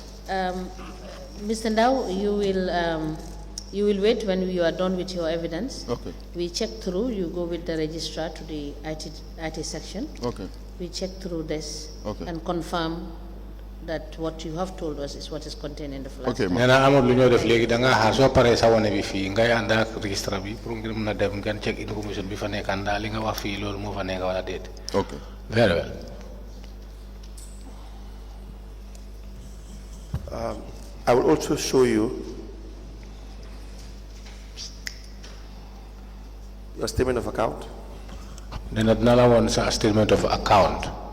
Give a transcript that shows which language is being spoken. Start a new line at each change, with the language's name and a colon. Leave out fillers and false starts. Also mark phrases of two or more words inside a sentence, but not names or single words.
English: Mr. Ndow, you will wait when you are done with your evidence. Okay. We check through, you go with the registrar to the IT section. Okay. We check through this and confirm that what you have told us is what is contained in the flash. Okay,
Wolof: nena amul lu ñoo def léegi da nga xaar soo paree sa wane bi fii ngay ànd ak registre bi pour ngir mën a dem ngeen
English: check information
Wolof: bi fa nekk àndaa li nga wax fii loolu moo fa nekk wala déet.
English: Okay. Very well. I will also show you your statement of account.
Wolof: Nena dina la woon sa
English: statement of account.